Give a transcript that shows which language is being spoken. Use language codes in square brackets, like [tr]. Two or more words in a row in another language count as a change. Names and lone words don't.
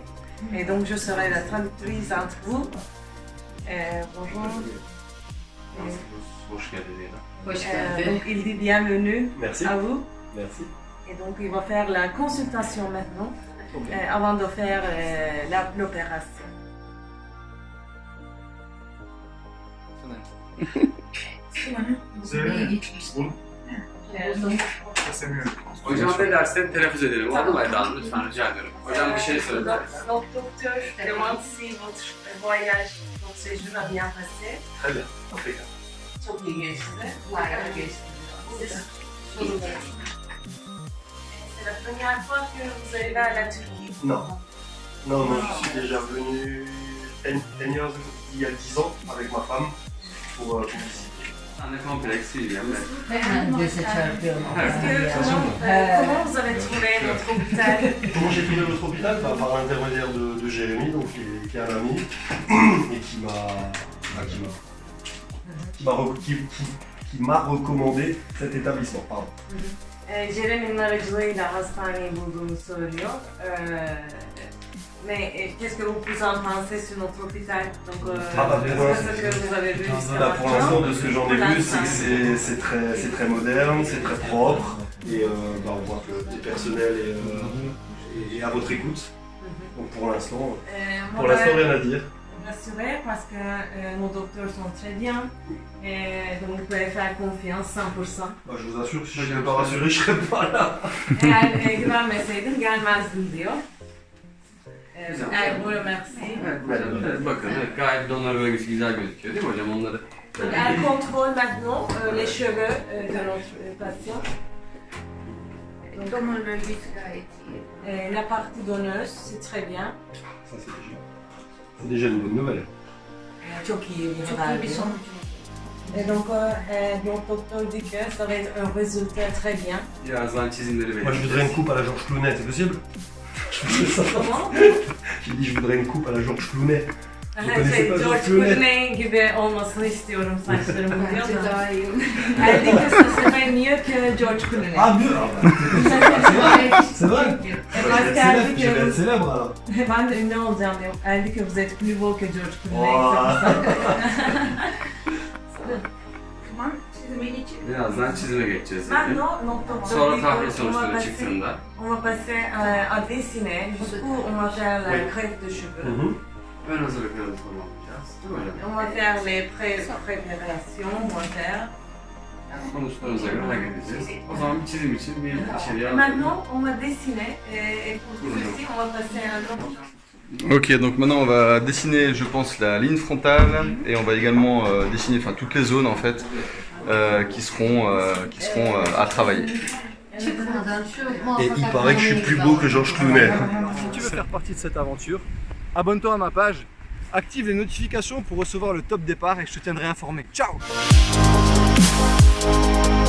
[fr] Et donc je serai la traductrice entre vous. Bonjour. Donc il dit bienvenue. Merci. À vous. Merci. Et donc il va faire la consultation maintenant, avant de faire l'opération. [tr] Hocam ne dersen telaffuz edelim. Oldu mu Eda Hanım? Lütfen rica ederim. Hocam bir şey söyle. [fr] Notre docteur demande si votre voyage, votre séjour a bien passé. Très bien, impeccable. [tr] Çok iyi geçti. Harika geçti. [fr] C'est la première fois que vous allez à la Turquie? Non. Non, je suis déjà venu 10 years, il y a 10 ans avec ma femme pour visiter. [tr] Ne kompleksiyim ben. [fr] Comment vous avez trouvé notre hôpital? Comment j'ai trouvé votre hôpital? Par l'intermédiaire de Jérémy, donc, qui est un ami, et qui m'a recommandé cet établissement. Pardon. [tr] Jeremy'nin aracılığıyla hastaneyi bulduğunu söylüyor. [fr] Mais qu'est-ce que vous pensez sur notre hôpital? Donc, ce que vous avez vu jusqu'à là, pour l'instant, de ce que j'en ai vu, c'est que c'est très moderne, c'est très propre, et on voit que le personnel est à votre écoute. Donc pour l'instant, rien à dire. Rassuré parce que nos docteurs sont très bien et donc vous pouvez faire confiance 100%. Je vous assure que si je n'étais pas rassuré, je ne serais pas là. [tr] Eğer güvenmeseydim gelmezdim diyor. [fr] Ergo, merci. [tr] Evet, evet, bakın evet, gayet donör bölgesi güzel gözüküyor değil mi hocam? Onları [fr] Donc, elle contrôle maintenant les cheveux de notre patient. [tr] Donör bölgesi gayet iyi. [fr] La partie donneuse, c'est très bien. Ça c'est déjà une bonne nouvelle. [tr] Çok iyi bir Çok iyi haber. bir sonuç. [fr] Et donc, notre docteur dit que ça va être un résultat très bien. [tr] birazdan çizimleri [fr] Moi je voudrais une coupe à la Georges Clooney, c'est possible? Je fais ça. Comment? J'ai dit je voudrais une coupe à la Georges Clooney. [tr] George Clooney gibi olmasını istiyorum saçlarımın diyor Bence da. daha iyi. [fr] Elle dit que ce serait mieux que George Clooney. Ah mieux! C'est vrai? Parce qu'elle dit Je vais être que célèbre alors. [tr] ben de ünlü olacağım diyor. [fr] Elle dit que vous êtes plus beau que George Clooney. [tr] Tamam, çizime geçelim. birazdan çizime geçeceğiz dedi. [fr] Maintenant, notre docteur [tr] Sonra [fr] dit [tr] tahlil [fr] qu'on va [tr] sonuçları [fr] passer, [tr] çıktığında [fr] on va passer à dessiner. Du coup, on va faire la greffe de cheveux. [tr] ön hazırlıklarını tamamlayacağız. Değil mi hocam? [fr] On va faire les préparations, on va faire. [tr] Sonuçlarımıza göre halledeceğiz. O zaman bir çizim için bir içeriye [fr] Maintenant, on va dessiner et pour tout ceci, on va passer à un autre. Ok, donc maintenant on va dessiner, je pense, la ligne frontale et on va également dessiner, enfin, toutes les zones en fait qui seront à travailler. [tr] Çıkmadan şu [fr] Et [tr] muvaffak [fr] il paraît que je suis plus beau que Georges Clooney. Si tu veux faire partie de cette aventure, abonne-toi à ma page, active les notifications pour recevoir le top départ et je te tiendrai informé. Ciao!